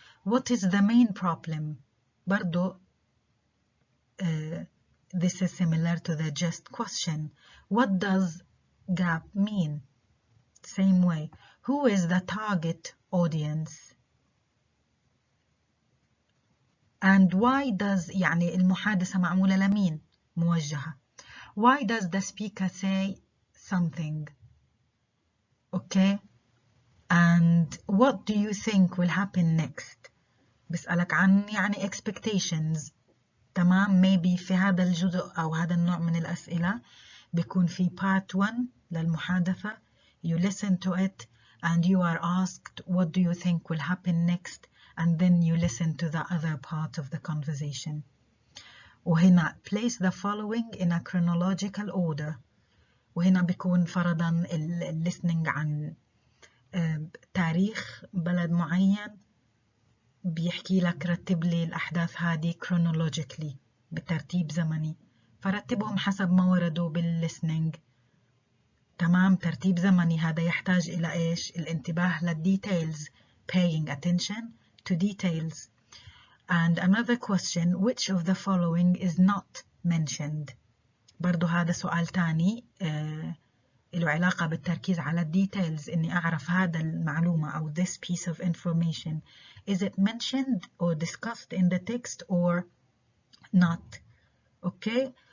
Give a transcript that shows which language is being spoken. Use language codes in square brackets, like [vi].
[en] What is the main problem? [ar] برضو [en] this is similar to the just question. What does gap mean? Same way. Who is the target audience? And why does [ar] يعني المحادثة معمولة لمين؟ موجهة. [en] Why does the speaker say something? Okay. And what do you think will happen next? [ar] بسألك عن يعني expectations. تمام. Maybe في هذا الجزء أو هذا النوع من الأسئلة بيكون في part 1 للمحادثة. [en] You listen to it and you are asked what do you think will happen next, and then you listen to the other part of the conversation. [ar] وهنا [en] place the following in a chronological order. [ar] وهنا بيكون فرضا listening عن تاريخ بلد معين، بيحكي لك رتب لي الأحداث هذه chronologically بترتيب زمني، فرتبهم حسب ما وردوا بالlistening. تمام. ترتيب زمني هذا يحتاج إلى إيش؟ الانتباه للديتيلز. [en] Paying attention to details. And another question, which of the following is not mentioned? [ar] برضو هذا سؤال تاني له علاقة بالتركيز على الديتيلز، إني أعرف هذا المعلومة أو [en] this piece of information, is it mentioned or discussed in the text or not? Okay.